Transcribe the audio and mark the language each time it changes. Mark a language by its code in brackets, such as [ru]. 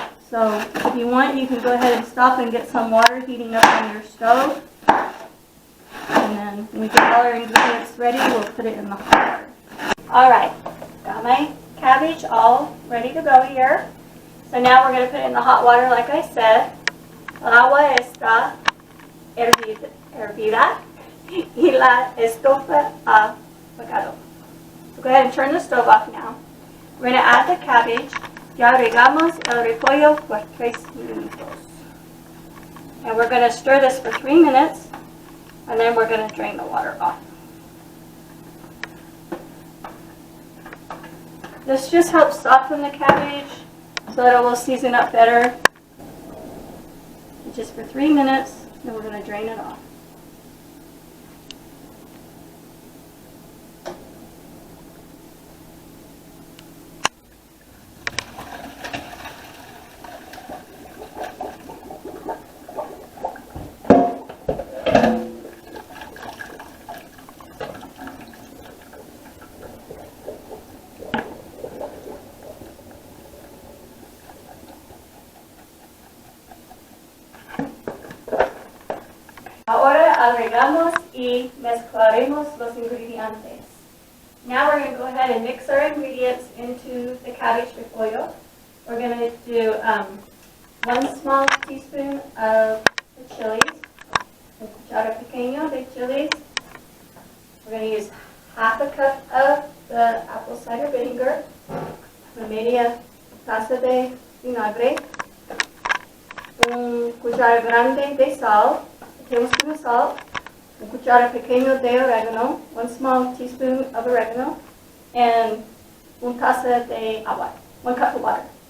[en] So if you want, you can go ahead and stop and get some water heating up on your stove. And then when we get all our ingredients ready, we'll put it in the hot water. Alright, got my cabbage all ready to go here. So now we're going to put it in the hot water like I said. [es] El agua está hervida y la estufa ha apagado. [en] So go ahead and turn the stove off now. We're going to add the cabbage. [es] Ya regamos el repollo por 3 minutos. [en] And we're going to stir this for 3 minutes, and then we're going to drain the water off. This just helps soften the cabbage so that it will season up better. Just for 3 minutes, then we're going to drain it off. [es] Ahora agregamos y mezclaremos los ingredientes. [en] Now we're going to go ahead and mix our ingredients into the cabbage repollo. We're going to do 1 small teaspoon of the chilies, [es] un cuchara pequeño de chilies. [en] We're going to use half a cup of the apple cider vinegar, [es] una media taza de vinagre, un cuchara grande de sal, [en] a tablespoon of salt, [es] un cuchara pequeño de oregano, [en] 1 small teaspoon of oregano, and [es] un taza de agua, [en] 1 cup of water.